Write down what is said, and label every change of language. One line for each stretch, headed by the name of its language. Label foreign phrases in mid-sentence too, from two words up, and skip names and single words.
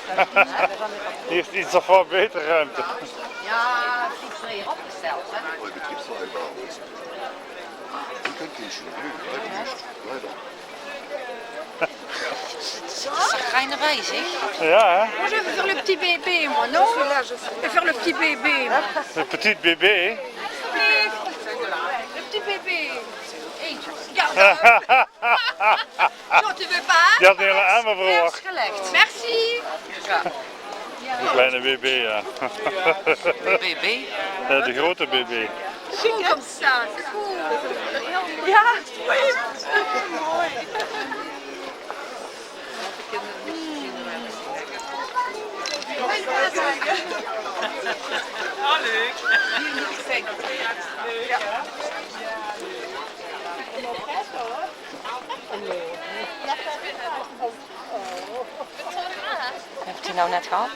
Dutch: Hier is iets of wat beter ruimte. Ja, het is iets meer opgesteld, hè? Ga je erbij zeg? Ja, hè?
French: Moi, je vais faire le petit bébé, moi, non? Je vais faire le petit bébé, moi. De petite bébé. Le petit bébé.
Dutch: Eentje. Ja,
French: non, tu veux pas?
Dutch: Je had een hele armen verwacht. Gelegd. Merci. Een kleine bébé, ja. BB. Ja, de grote bébé.
French: Cool comme ça. Cool.
Dutch: Ja, Mooi. oh, leuk. Heb ik die nou net gehad?